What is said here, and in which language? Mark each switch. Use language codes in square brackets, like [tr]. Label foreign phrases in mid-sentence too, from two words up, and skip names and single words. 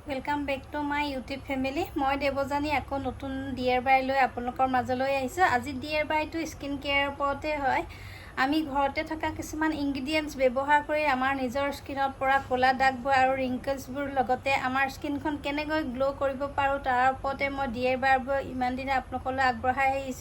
[en] welcome back to my YouTube family. [as] মই দেৱজানী আকৌ নতুন DIY লৈ আপোনালোকৰ মাজলৈ আহিছো। আজি DIY টো [en] skin care [as] ওপৰতে হয়। আমি ঘৰতে থকা কিছুমান ইনগ্ৰেডিয়েন্টস ব্যৱহাৰ কৰি আমাৰ নিজৰ স্কিনত পৰা কোলা দাগবোৰ আৰু ৰিংকলছবোৰ লগতে আমাৰ স্কিনখন কেনেকৈ গ্লো কৰিব পাৰো তাৰ ওপৰতে মই DIY ইমান দিনে আপোনালোকলৈ আগবঢ়াই আহিছো।